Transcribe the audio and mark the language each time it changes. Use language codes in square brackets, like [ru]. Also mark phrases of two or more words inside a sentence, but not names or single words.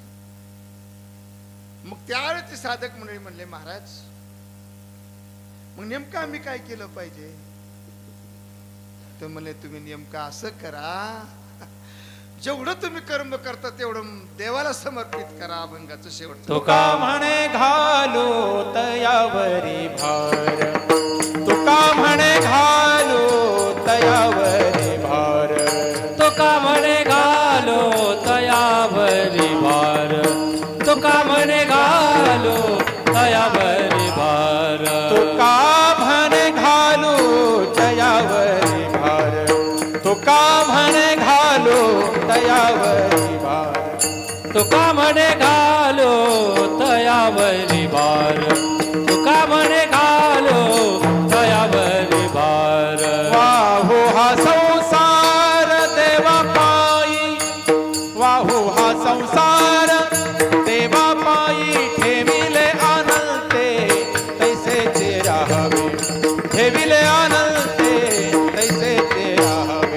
[mr] मग त्यावेळी ते साधक मंडळी म्हणले महाराज मग नेमकं आम्ही काय केलं पाहिजे? तर म्हणले तुम्ही नेमकं असं करा, जेवढं तुम्ही कर्म करता तेवढं देवाला समर्पित करा. अभंगाचं शेवट तुका म्हणे घालो तयावरी भार, तुका म्हणे घालो तयावरी भार, तुका म्हणे घालो तयावरी भार, तुका म्हणे घालो तयावरी भार, तुका म्हणे घालो तयावरी भार, तुका म्हणे घालो तयावरी भार, तुका म्हणे घालो तयावरी भार, तुका म्हणे घालो तयावरी भार. वाहू हा संसार देवा पायी, वाहू हा संसार देवा पायी, ठेविले अनंते तैसेचे राहावे, ठेविले अनंते तैसेचे राहावे.